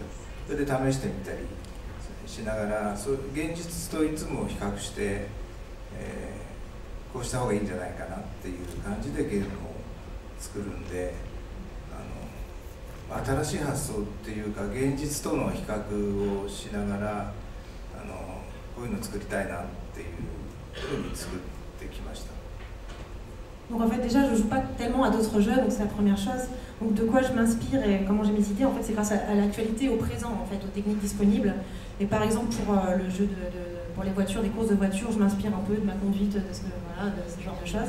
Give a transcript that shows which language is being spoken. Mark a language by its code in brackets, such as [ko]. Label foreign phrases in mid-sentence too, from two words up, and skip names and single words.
[ja] それで試してみたりしながら、現実といつも比較して、こうした方がいいんじゃないかなっていう感じでゲームを作るんで、新しい発想っていうか現実との比較をしながらこういうの作りたいなっていうふうに作ってきました。 [fr] Donc en fait déjà je joue pas tellement à d'autres jeux, donc c'est la première chose. Donc de quoi je m'inspire et comment j'ai mes idées, en fait c'est grâce à l'actualité, au présent en fait, aux techniques disponibles. Et par exemple pour le jeu pour les voitures, des courses de voitures, je m'inspire un peu de ma conduite, de ce genre de choses.